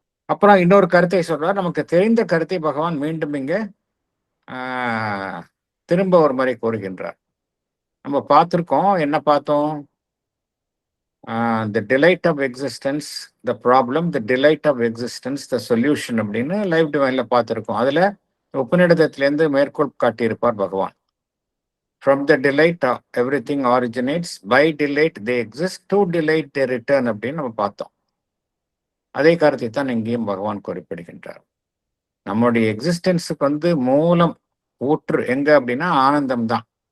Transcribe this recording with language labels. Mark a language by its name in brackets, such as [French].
[Tamil] அப்புறம் இன்னொரு கருத்தை சொல்றார், நமக்கு தெரிந்த கருத்தை பகவான் மீண்டும் இங்க திரும்ப ஒரு முறை கூறுகின்றார். நம்ம பார்த்திருக்கோம், என்ன பார்த்தோம்? [English] the delight of existence, the problem, the delight of existence, the solution [Tamil] அப்படின்னு லைஃப் டிவைன்ல பார்த்திருக்கோம். அதுல உபநிடதத்திலேருந்து மேற்கோள் காட்டியிருப்பார் பகவான். [English] From the delight everything originates, by delight they exist, to delight they return [Tamil] அப்படின்னு நம்ம பார்த்தோம். அதே கருத்தை தான் இங்கேயும் பகவான் குறிப்பிடுகின்றார். நம்முடைய எக்ஸிஸ்டன்ஸுக்கு வந்து மூலம் ஊற்று எங்க அப்படின்னா ஆனந்தம் தான்.